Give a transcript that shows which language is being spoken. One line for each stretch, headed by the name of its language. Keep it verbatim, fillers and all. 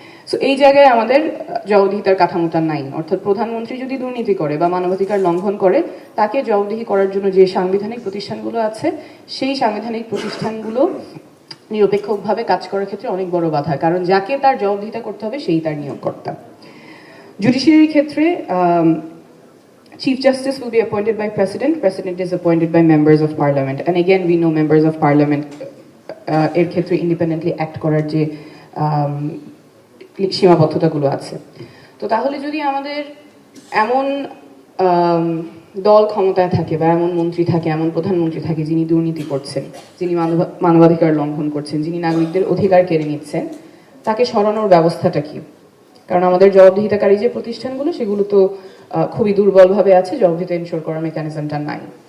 Bangla: So এই জায়গায় আমাদের জবাবদিহিতার কাঠামোটা নাই। অর্থাৎ প্রধানমন্ত্রী যদি দুর্নীতি করে বা মানবাধিকার লঙ্ঘন করে তাকে জবাবদিহি করার জন্য যে সাংবিধানিক প্রতিষ্ঠানগুলো আছে সেই সাংবিধানিক প্রতিষ্ঠানগুলো নিরপেক্ষভাবে কাজ করার ক্ষেত্রে অনেক বড় বাধা, কারণ যাকে তার জবাবদিহিতা করতে হবে সেই তার নিয়োগকর্তা। জুডিশিয়ারির ক্ষেত্রে
English: um, Chief Justice will be appointed by President. President is appointed by members of Parliament. And again, we know members of Parliament uh,
Bangla: এর ক্ষেত্রে independently act করার যে um, সীমাবদ্ধতাগুলো আছে। তো তাহলে যদি আমাদের এমন um, দল ক্ষমতায় থাকে বা এমন মন্ত্রী থাকে, এমন প্রধানমন্ত্রী থাকে যিনি দুর্নীতি করছেন, যিনি মানব- মানবাধিকার লঙ্ঘন করছেন, যিনি নাগরিকদের অধিকার কেড়ে নিচ্ছেন, তাকে সরানোর ব্যবস্থাটা কি? কারণ আমাদের জবাবদিহিতাকারী যে প্রতিষ্ঠানগুলো সেগুলো তো আহ, খুবই দুর্বলভাবে আছে, জবাবদিহিতা এনশোর করার মেকানিজমটা নাই।